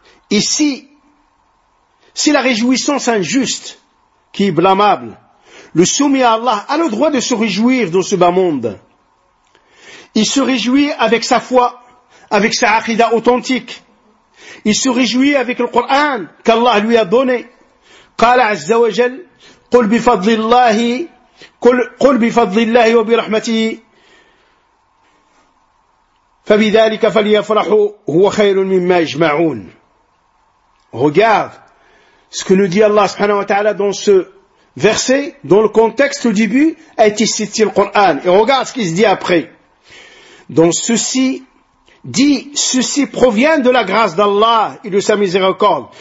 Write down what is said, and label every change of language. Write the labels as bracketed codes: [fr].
[fr] Et si c'est la réjouissance injuste qui est blâmable, le soumis à Allah a le droit de se réjouir dans ce bas monde. Il se réjouit avec sa foi, avec sa aqida authentique. Il se réjouit avec le Coran qu'Allah lui a donné. [ar] قال عز وجل قل بفضل الله قل بفضل الله وبرحمته فبذلك فليفرحوا هو خير مما يجمعون. [fr] Regarde ce que nous dit Allah subhanahu wa ta'ala dans ce verset, dont le contexte au début a été cité le Coran. Et regarde ce qu'il se dit après. Donc ceci dit, ceci provient de la grâce d'Allah et de sa miséricorde.